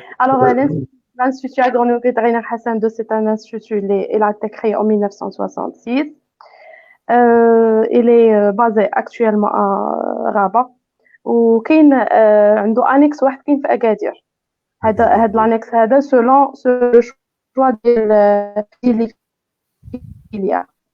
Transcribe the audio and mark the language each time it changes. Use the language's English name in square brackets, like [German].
[French] alors, l'Institut agronomique vétérinaire Hassan II, c'est un institut, il a été créé en 1966. Il est basé actuellement à Rabat. [Arabic] وكاين عنده annexe واحد كاين في أكادير. [French] هذا l'annexe هذا selon le choix ديال filières.